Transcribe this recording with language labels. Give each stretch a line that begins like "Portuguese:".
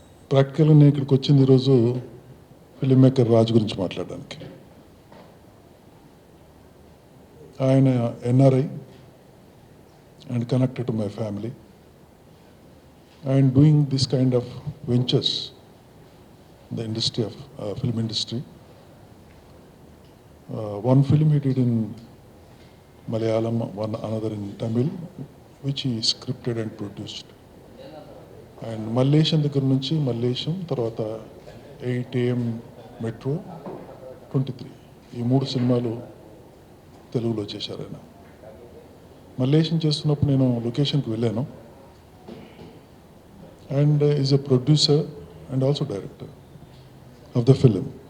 Telugu: ప్రాక్టికల్గా నేను ఇక్కడికి వచ్చింది ఈరోజు ఫిల్మ్ మేకర్ రాజు గురించి మాట్లాడడానికి.
English: ఆయన NRI and connected to my family and doing this kind of ventures in the industry of film industry. One film he did in Malayalam, one another in Tamil, which he scripted and produced.
Telugu: And Malaysian దగ్గర నుంచి మల్లేశం తర్వాత 8 AM metro 23 ఈ 3 సినిమాలు తెలుగులో చేశారు ఆయన. మల్లేశం చేస్తున్నప్పుడు నేను లొకేషన్కి వెళ్ళాను
English: And is a producer and also director of the film.